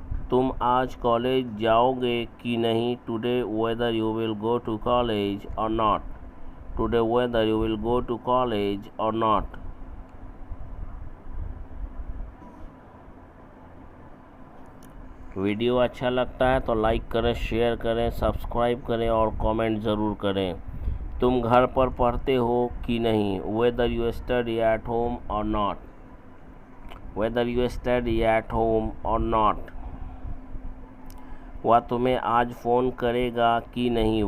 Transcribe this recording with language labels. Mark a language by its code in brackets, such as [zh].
[hi] तुम आज कॉलेज जाओगे कि नहीं? [en] Today whether you will go to college or not. Today whether you will go to college or not. [hi] Video अच्छा लगता है तो लाइक करें, शेयर करें, सब्सक्राइब करें और कमेंट ज़रूर करें। तुम घर पर पढ़ते हो कि नहीं? [en] Whether you study at home or not. Whether you study at home or not. [hi] वह तुम्हें आज फ़ोन करेगा कि नहीं?